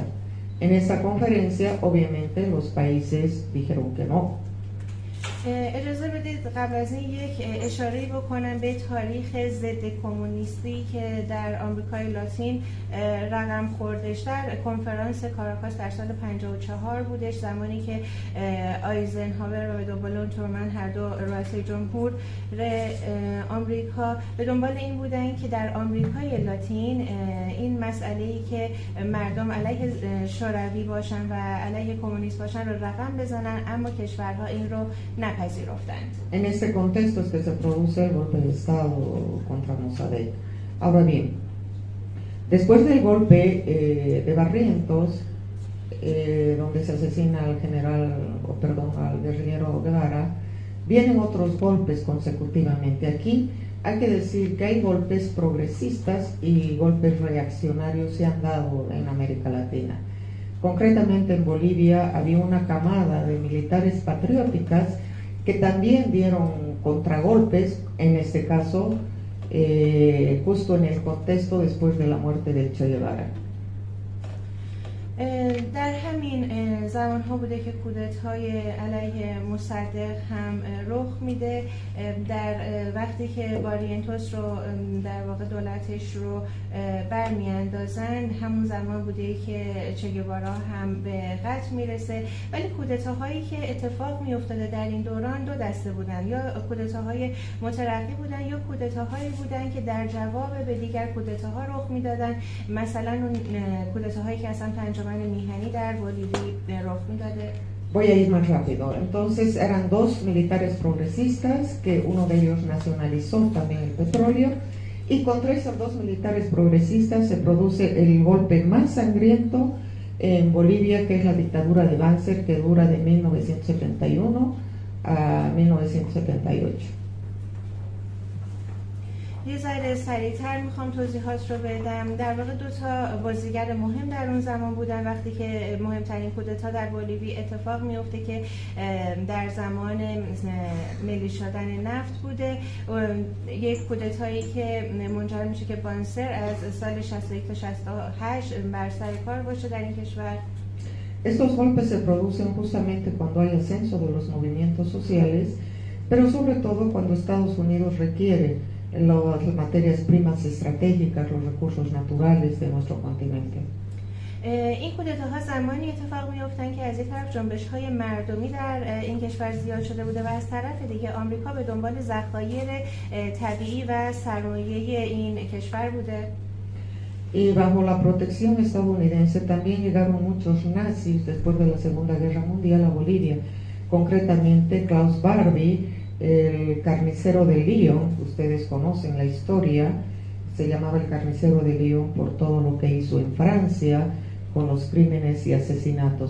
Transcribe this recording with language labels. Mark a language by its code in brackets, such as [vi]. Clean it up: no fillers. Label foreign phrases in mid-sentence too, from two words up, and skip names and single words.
[es] En esa conferencia, obviamente, los países dijeron que no. [fa] اجازه بدید قبل از این یک اشاره بکنم به تاریخ ضد کمونیستی که در آمریکای لاتین رقم خوردش. در کنفرانس کاراکاس در سال 54 بودش، زمانی که آیزنهاور و به دنبال ترومن هر دو رئیس جمهور آمریکا به دنبال این بودن که در آمریکای لاتین این مسئله‌ای که مردم علیه شوروی باشن و علیه کمونیست باشن رو رقم بزنن، اما کشورها این رو نپذیرفتند. [es] En este contexto es que se produce el golpe de Estado contra Mossadegh. Ahora bien, después del golpe de Barrientos, donde se asesina al al guerrillero Guevara, vienen otros golpes consecutivamente. Aquí hay que decir que hay golpes progresistas y golpes reaccionarios se han dado en América Latina. Concretamente en Bolivia había una camada de militares patrióticas que también dieron contragolpes, en este caso justo en el contexto después de la muerte de Che Guevara. [fa] در همین زمان ها بوده که کودتای علیه مصدق هم رخ میده. در وقتی که باریانتوس رو در واقع دولتش رو برمیاندازن، همون زمان بوده که چه گوارا هم به قتل میرسه. ولی کودتاهایی که اتفاق میافتاده در این دوران دو دسته بودن، یا کودتاهای مترقی بودن یا کودتاهایی بودن که در جواب به دیگر کودتاها رخ میدادن. مثلا اون کودتاهایی که اصلا انجمن میهنی در بولیوی رخ میداده. [es] Voy a ir más rápido. Entonces eran dos militares progresistas que uno de ellos nacionalizó también el petróleo, y contra esos dos militares progresistas se produce el golpe más sangriento en Bolivia, que es la dictadura de Banzer, que dura de 1971 a 1978. [fa] یه ذره سریع‌تر میخوام توضیحات رو بدم. در واقع دو تا بازیگر مهم در اون زمان بودن وقتی که مهمترین کودتا در بولیوی اتفاق میفته که در زمان ملی شدن نفت بوده. یک کودتایی که منجر میشه که بانسر از سال 61 تا 68 بر سر کار باشه در این کشور. [es] Estos golpes se producen justamente cuando hay ascenso de los movimientos sociales, pero sobre todo cuando Estados Unidos requiere las materias primas estratégicas, los recursos naturales de nuestro continente. [fa] این کودتاها زمانی اتفاق میافتند که از یک طرف جنبش‌های مردمی در این کشور زیاد شده بوده و از طرف دیگه آمریکا به دنبال ذخایر طبیعی و سرمایه این کشور بوده. [es] Y bajo la protección estadounidense también llegaron muchos nazis después de la Segunda Guerra Mundial a Bolivia, concretamente Klaus Barbie, el carnicero de Lyon. Ustedes conocen la historia, se llamaba el carnicero de Lyon por todo lo que hizo en Francia con los crímenes y asesinatos.